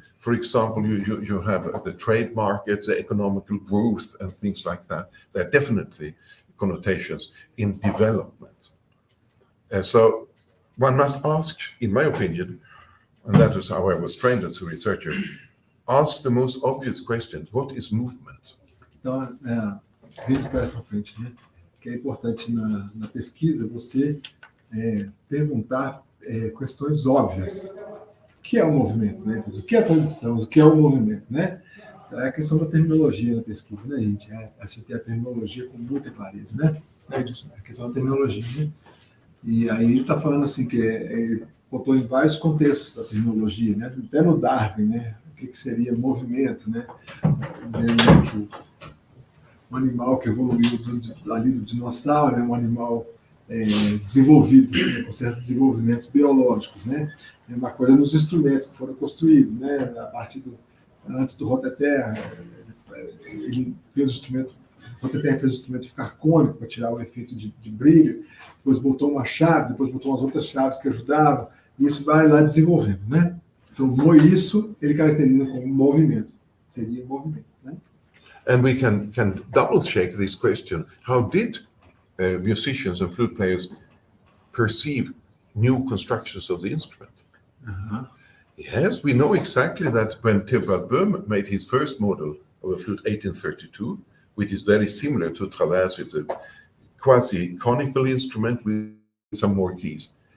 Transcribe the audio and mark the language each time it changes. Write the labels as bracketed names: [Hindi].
[English] For example, you have the trade markets, the economical growth, and things like that. There are definitely connotations in development. So one must ask, in my opinion, and that was how I was trained as a researcher, ask the most obvious question: what is movement? [Portuguese] Então, vem de trás para frente, né? Que é importante na pesquisa você perguntar questões óbvias. O que é o movimento, né? O que é a tradição? O que é o movimento, né? É a questão da terminologia na pesquisa, né, gente? Você tem a terminologia com muita clareza, né? É a questão da terminologia, né? E aí ele está falando assim que botou em vários contextos da terminologia, né? Até no Darwin, né? O que seria movimento, né? Dizendo que um animal que evoluiu ali do dinossauro, né? Um animal desenvolvido, né? Com certos desenvolvimentos biológicos, né? É uma coisa nos instrumentos que foram construídos, né? A partir antes do Rotaterra, ele fez o instrumento. O Rotaterra fez o instrumento ficar cônico para tirar o efeito de brilho. Depois botou uma chave, depois botou umas outras chaves que ajudavam. E isso vai lá desenvolvendo, né? Então, isso ele caracteriza como movimento. Seria movimento, né? [English] And we can double check this question. How did musicians and flute players perceive new constructions of the instrument? Yes, we know exactly that when Theobald Böhm made his first model of a flute, 1832, which is very similar to Traverse, it's a quasi-conical instrument with some more keys.